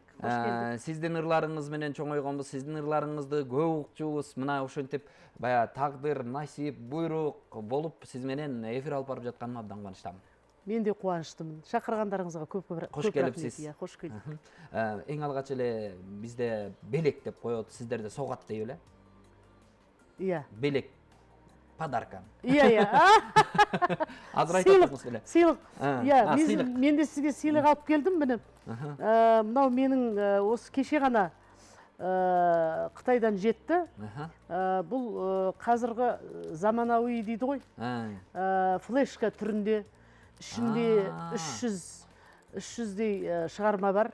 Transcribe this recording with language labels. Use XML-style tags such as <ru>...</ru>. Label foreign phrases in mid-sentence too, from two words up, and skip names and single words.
<ky>Сиздин ырларыңыз менен чоңойгонбуз, сиздин ырларыңызды көп укчубуз. Мына ошентип баягы тагдыр, насип, буйрук болуп сиз менен эфир алып барып жатканыма абдан кубанычтамын. Мен де кубанычтымын. Шакыргандарыңызга көп рахмат. Кош келипсиз. Кош келдик. Эң алгач эле бизде белек деп коет, сиздерде согат дейби эле.</ky> <kk>Иә.</kk> <ky>Белек. Подарка.</ky> <kk>Иә.</kk> <ky>Азыр айтып эле. Сыйлык.</ky> <kk>Иә, мен де сизге сыйлык алып келдим, міне. Мынау менің осы кеше ғана Қытайдан жетті. Бұл қазіргі заманауи дейді ғой. Флешка түрінде, ішінде 300-дей шығарма бар.</kk>